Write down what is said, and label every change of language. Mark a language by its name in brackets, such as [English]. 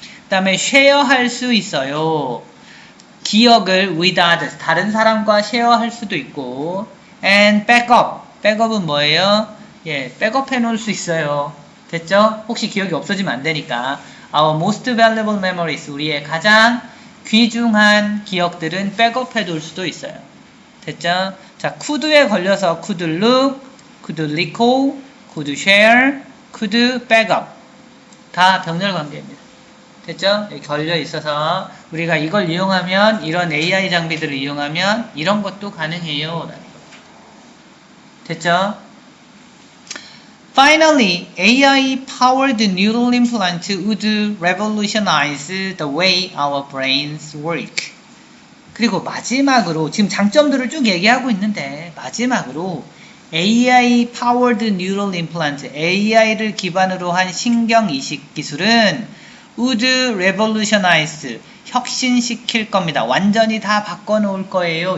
[Korean] 그 다음에 쉐어할 수 있어요. 기억을 [English] with others, [Korean] 다른 사람과 쉐어할 수도 있고, and backup, backup은 뭐예요? 예, 백업해 놓을 수 있어요. 됐죠? 혹시 기억이 없어지면 안 되니까. [English] Our most valuable memories, [Korean] 우리의 가장 귀중한 기억들은 백업해 둘 수도 있어요. 됐죠? 자, could에 걸려서 [English] could look, could recall, could share, could backup. [Korean] 다 병렬 관계입니다. 됐죠? 여기 걸려 있어서 우리가 이걸 이용하면, 이런 AI 장비들을 이용하면 이런 것도 가능해요. 라는 거. 됐죠? [English] Finally, AI-powered neural implant would revolutionize the way our brains work. [Korean] 그리고 마지막으로, 지금 장점들을 쭉 얘기하고 있는데 마지막으로 [English] AI-powered neural implant, [Korean] AI를 기반으로 한 신경이식 기술은 [English] would revolutionize, [Korean] 혁신시킬 겁니다. 완전히 다 바꿔놓을 거예요.